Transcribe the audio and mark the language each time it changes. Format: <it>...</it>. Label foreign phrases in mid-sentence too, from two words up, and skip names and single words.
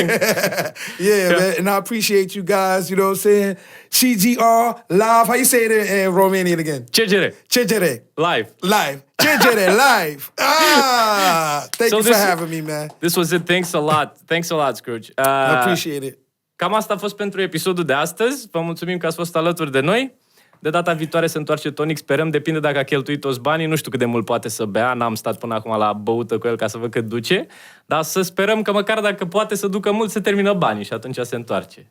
<en>Yeah, man. And I appreciate you guys, you know what I'm saying? CGR Live. How you say it in Romanian again? CGR. Live. CGR Live. Thank you for having me, man. This was it. Thanks a lot. Thanks a lot, Scrooge. I appreciate it.</en> <ro>Cam asta a fost pentru episodul de astăzi. Vă mulțumim că ați fost alături de noi. De data viitoare se întoarce Tonic, sperăm. Depinde dacă a cheltuit toți banii. Nu știu cât de mult poate să bea. N-am stat până acum la băută cu el ca să văd cât duce. Dar să sperăm că măcar dacă poate să ducă mult, se termină banii și atunci se întoarce.</ro>